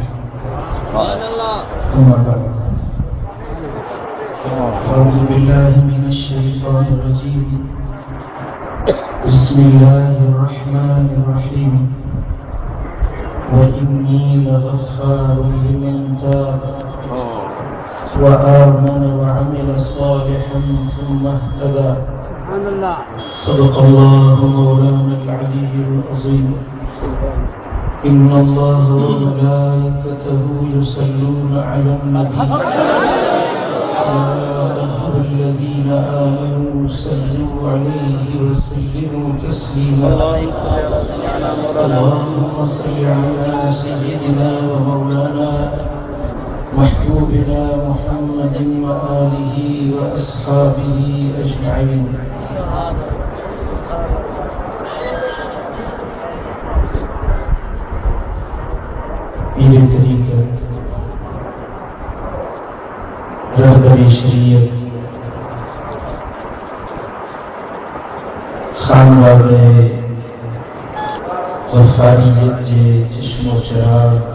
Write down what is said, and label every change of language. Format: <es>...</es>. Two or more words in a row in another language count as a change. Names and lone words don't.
<ar>أعوذ بالله من الشيطان الرجيم. بسم الله الرحمن الرحيم. وإني لغفار لمن تاب وآمن وعمل صالحا ثم اهتدى. صدق الله مولانا العلي العظيم. إن الله وملائكته يصلون على النبي يا أيها الذين آمنوا صلوا عليه وسلموا تسليما. اللهم صل على سيدنا ومولانا محبوبنا محمد وآله وأصحابه أجمعين.</ar> <sd>پير طريقت، رهبري شريعت، خانوادي غفاريت جي چشمو چراغ</sd>